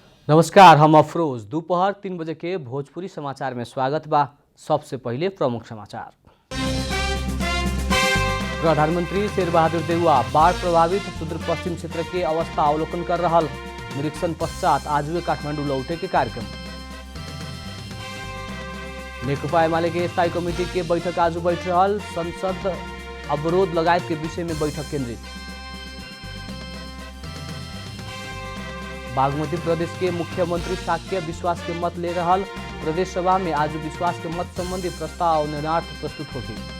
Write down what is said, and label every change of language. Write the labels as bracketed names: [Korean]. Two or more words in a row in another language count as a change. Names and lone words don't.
[Bhojpuri] नमस्कार, हम अफरोज। दोपहर 3 बजे के भोजपुरी समाचार में स्वागत बा। सबसे पहले प्रमुख समाचार। प्रधानमंत्री शेर बहादुर देउवा बाढ़ प्रभावित सुदूर पश्चिम क्षेत्र के अवस्था अवलोकन कर रहल। निरीक्षण पश्चात आज काठमाडौँ लौटे के कार्यक्रम। नेकपा एमाले के स्थायी कमिटी के बैठक आज बैठ रहल। संसद अवरोध लगायत के विषय में बैठक केंद्रित। बागमती प्रदेश के मुख्यमंत्री शाक्य विश्वास के मत ले रहल। प्रदेश सभा में आज विश्वास के मत संबंधी प्रस्ताव निर्णार्थ प्रस्तुत होगी।